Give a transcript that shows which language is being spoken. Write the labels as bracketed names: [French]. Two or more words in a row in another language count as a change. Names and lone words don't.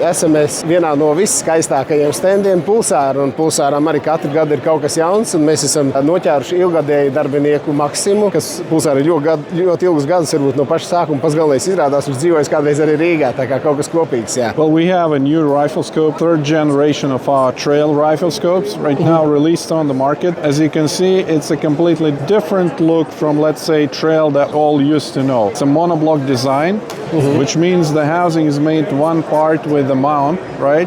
[Latvian] esam mēs vienā no visskaistākajiem standiem Pulsāra, un Pulsāram arī katru gadu ir kaut kas jauns, un mēs esam noķēruši ilgadēju darbinieku Maksimu, kas Pulsāra ir ļoti ilgus gadus, varbūt no paša sākuma pats galvenais izrādās, viņš dzīvojas kādreiz arī Rīgā, tā kā kaut kas kopīgs, jā. [English] Well, we have a new rifle scope, third generation of our trail rifle scopes, right now released on the market. As you can see, it's a completely different look from, let's say, trail that all used to know. It's a monoblock design, which means the housing is made one part with the mount, right?